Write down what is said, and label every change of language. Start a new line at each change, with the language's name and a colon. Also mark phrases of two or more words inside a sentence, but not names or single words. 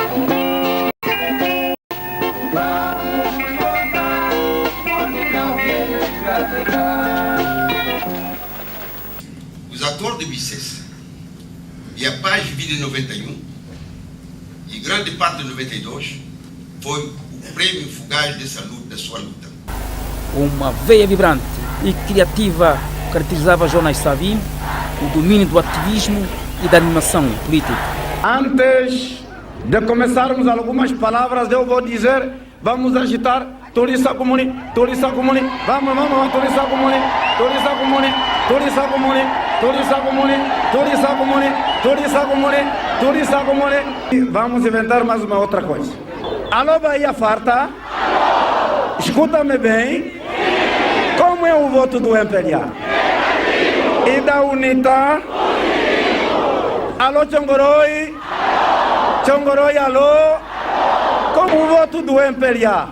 Portuguese: Os acordos de Bicesse e a paz de vida em 91 e grande parte de 92 foi o prêmio fugaz da sua luta. Uma veia vibrante e criativa caracterizava Jonas Savimbi, o domínio do ativismo e da animação política. Antes de começarmos algumas palavras, eu vou dizer, vamos agitar Turista Comune, Turista Comune, vamos, Turista Comune, Turista Comune, Turista Comune, Turista Comune, Turista Comune, Turista Comune, Turista Comune. Vamos inventar mais uma outra coisa. Alô, Bahia Farta, escuta-me bem, como é o voto do MPLA? E da UNITA? Alô, Chongoroi, Chongoroi, alô, como o voto do MPLA?